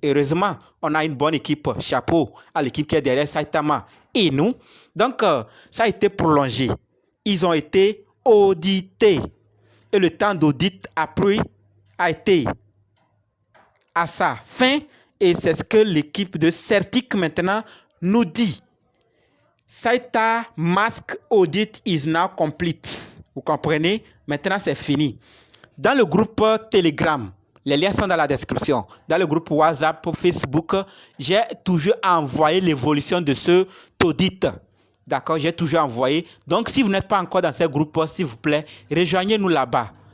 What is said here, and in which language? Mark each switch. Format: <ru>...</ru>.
<fr>Heureusement, on a une bonne équipe. Chapeau à l'équipe qui est derrière Saitama Inu. Donc, ça a été prolongé. Ils ont été audités. Et le temps d'audit après a été à sa fin. Et c'est ce que l'équipe de Certic maintenant nous dit.</fr> <en>Saita Mask Audit is now complete.</en> <fr>Vous comprenez? Maintenant, c'est fini. Dans le groupe Telegram, les liens sont dans la description. Dans le groupe WhatsApp, Facebook, j'ai toujours envoyé l'évolution de ce audit. D'accord? J'ai toujours envoyé. Donc, si vous n'êtes pas encore dans ce groupe, s'il vous plaît, rejoignez-nous là-bas.</fr>